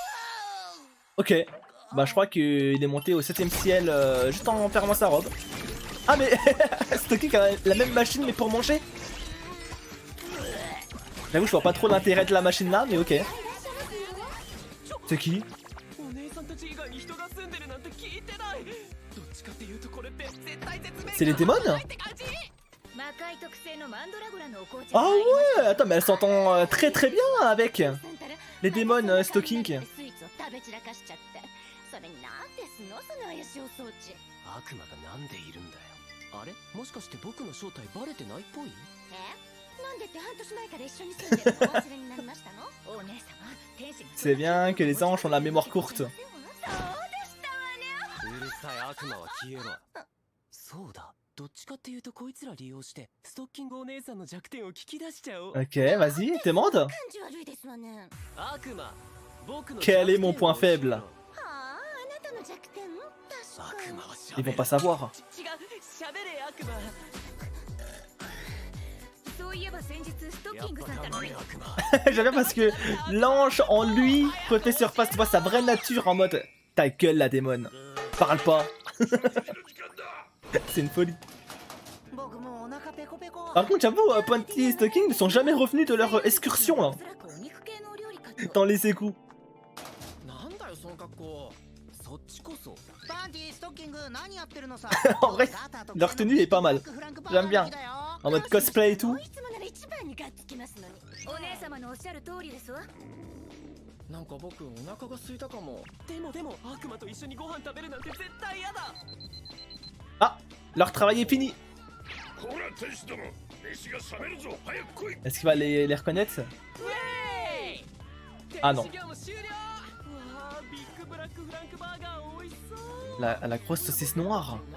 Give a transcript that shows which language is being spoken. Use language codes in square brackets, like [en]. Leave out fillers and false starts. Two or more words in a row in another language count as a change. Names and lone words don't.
[fr] Ok. Bah je crois qu'il est monté au 7ème ciel juste en fermant sa robe. Ah mais Stoking a la même machine mais pour manger. J'avoue je vois pas trop l'intérêt de la machine là mais ok. C'est qui? [ja] お姉さんたち以外に人が住んでるなんて聞いてない。どっちかっていうとこれって絶対絶命 [fr] C'est les démons? [ja] って感じ。 [fr] Ah ouais, attends mais elle s'entend très très bien avec les démons Stoking. [ja] 悪魔がなんでいるんだよ。あれもしかして僕の正体バレてないっぽい？ [fr] C'est bien que les anges ont la mémoire courte. [ja] うるさい悪魔は消えろ。そうだ。どっちかっていうとこいつら利用してストッキングお姉さんの弱点を聞き出しちゃおう。 [fr] Ok, vas-y, demande. [ja] 悪魔、僕の [fr] Quel est mon point faible? [ja] 悪魔は [fr] Ils vont pas savoir. [ja] 違う、喋れ悪魔。やっぱダメ悪魔。 [fr] J'aime bien parce que l'ange en lui refait surface, tu vois sa vraie nature en mode ta gueule la démon. Parle pas. C'est une folie. Par contre, j'avoue, Pointy et Stoking ne sont jamais revenus de leur excursion là, dans les égouts. [ja] なんだよその格好。そっちこそ。 [fr] En vrai, leur tenue est pas mal. J'aime bien. En mode cosplay et tout. [ja] なんか僕お腹が空いたかも。でも悪魔と一緒にご飯食べるなんて絶対嫌だ。 [fr] Ah, leur travail est fini. Est-ce qu'il va les reconnaître? Ah non. La grosse saucisse noire.